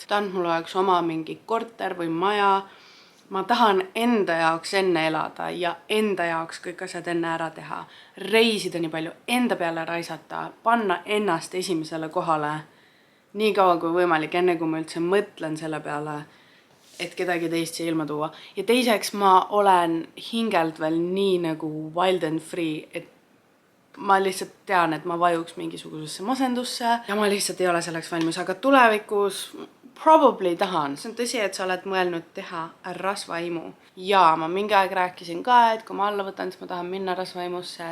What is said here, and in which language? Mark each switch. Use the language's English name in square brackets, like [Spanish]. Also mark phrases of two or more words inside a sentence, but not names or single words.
[Estonian] Tahan, mul oleks oma mingi korter või maja. Ma tahan enda jaoks enne elada ja enda jaoks kõik asjad enne ära teha. Reisida nii palju, enda peale raisata, panna ennast esimesele kohale. Nii kaua kui võimalik, enne kui ma üldse mõtlen selle peale, et kedagi teist siia ilma tuua. Ja teiseks ma olen hingelt veel nii nagu [English] wild and free, [Estonian] et ma lihtsalt tean, et ma vajuks mingisugusesse masendusse ja ma lihtsalt ei ole selleks valmis, aga tulevikus probably tahan. See on tõsi, et sa oled mõelnud teha rasvaimu. Ja ma mingi aeg rääkisin ka, et kui ma alla võtan, siis ma tahan minna rasvaimusse.